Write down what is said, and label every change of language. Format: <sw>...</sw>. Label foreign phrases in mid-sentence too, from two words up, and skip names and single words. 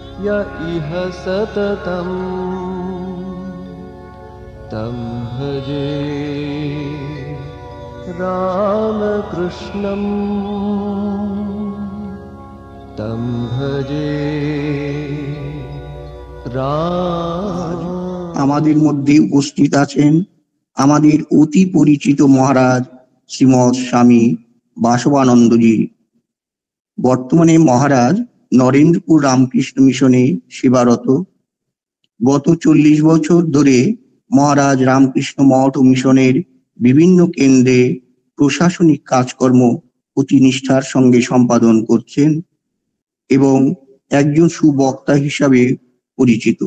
<sa>य इह सततं तं भजे रामकृष्णं तं भजे राम।</sa> <bn>আমাদের মধ্যে উপস্থিত আছেন আমাদের অতি পরিচিত মহারাজ শ্রীমৎ স্বামী বাসবানন্দজি। বর্তমানে মহারাজ নরেন্দ্রপুর রামকৃষ্ণ মিশনে সেবারত। গত 40 বছর ধরে মহারাজ রামকৃষ্ণ মঠ ও মিশনের বিভিন্ন কেন্দ্রে প্রশাসনিক কাজকর্ম অতি নিষ্ঠার সঙ্গে সম্পাদন করছেন এবং একজন সুবক্তা হিসাবে পরিচিত।</bn>